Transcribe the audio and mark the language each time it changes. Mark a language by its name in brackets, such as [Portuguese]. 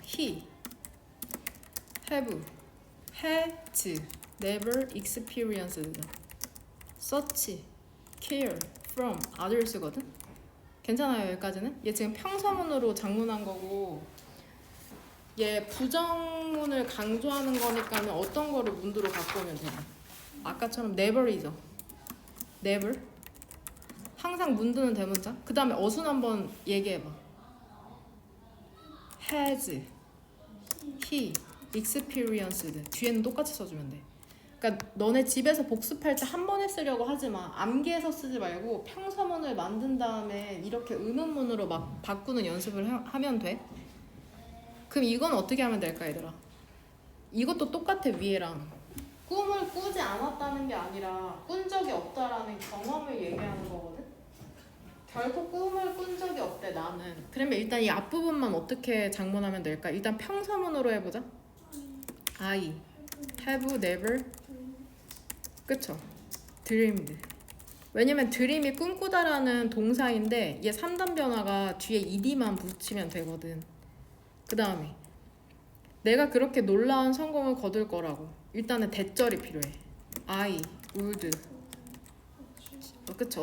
[English] he have has never experienced such care from others거든? [Korean] 괜찮아요 여기까지는? 얘 지금 평서문으로 장문한 거고 얘 부정문을 강조하는 거니까는 어떤 거를 문두로 갖고 오면 돼요. 아까처럼 never이죠. never 항상 문두는 대문자. 그 다음에 어순 한번 얘기해봐. [English] has, he, experienced [Korean] 뒤에는 똑같이 써주면 돼. 그러니까 그러니까 너네 집에서 복습할 때 한 번에 쓰려고 하지 마. 암기해서 쓰지 말고 평서문을 만든 다음에 이렇게 의문문으로 막 바꾸는 연습을 하면 돼. 그럼 이건 어떻게 하면 될까 얘들아? 이것도 똑같아 위에랑. 꿈을 꾸지 않았다는 게 아니라 꾼 적이 없다라는 경험을 얘기하는 거거든. 결코 꿈을 꾼 적이 없대 나는. 그러면 일단 이 앞부분만 어떻게 장문하면 될까? 일단 평서문으로 해보자. [English] I have never [Korean] 그쵸? [English] dreamed. [Korean] 왜냐면 dream이 꿈꾸다라는 동사인데 얘 3단 변화가 뒤에 ed만 붙이면 되거든. 그 다음에 내가 그렇게 놀라운 성공을 거둘 거라고. 일단은 대절이 필요해. [English] I would [Korean] 그쵸?